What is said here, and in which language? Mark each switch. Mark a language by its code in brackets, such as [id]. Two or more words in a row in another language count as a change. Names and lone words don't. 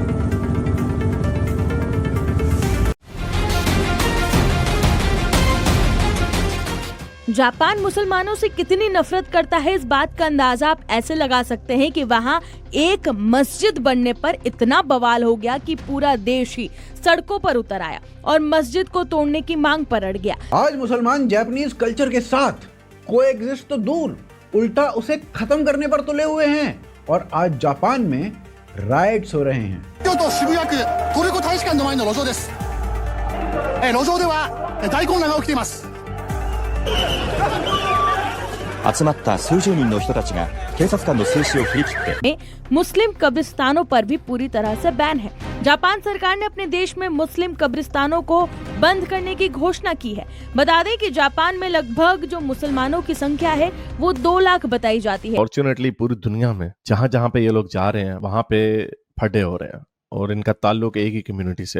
[hi] जापान मुसलमानों से कितनी नफरत करता है, इस बात का अंदाजा आप ऐसे लगा सकते हैं कि वहाँ एक मस्जिद बनने पर इतना बवाल हो गया कि पूरा देश ही सड़कों पर उतर आया और मस्जिद को तोड़ने की मांग पर अड़ गया। आज मुसलमान [en] Japanese culture [hi] के साथ कोएग्जिस्ट तो दूर, उल्टा उसे खत्म करने पर तुले हुए हैं और आज जापान में राइट्स हो रहे हैं। [ja] 京都渋谷区トルコ大使館の前の路上です。路上では大混乱が起きています。集まった数十人の人たちが警察官の制止を振り切って [hi] मुस्लिम कब्रिस्तानों पर भी पूरी तरह से बैन है। जापान सरकार ने अपने देश में मुस्लिम कब्रिस्तानों को बंद करने की घोषणा की है। बता दें कि जापान में लगभग जो मुसलमानों की संख्या है वो 2 लाख बताई जाती है। फॉर्चुनेटली पूरी दुनिया में जहाँ जहाँ पे ये लोग जा रहे हैं वहाँ पे फटे हो रहे हैं और इनका ताल्लुक एक ही कम्युनिटी से है।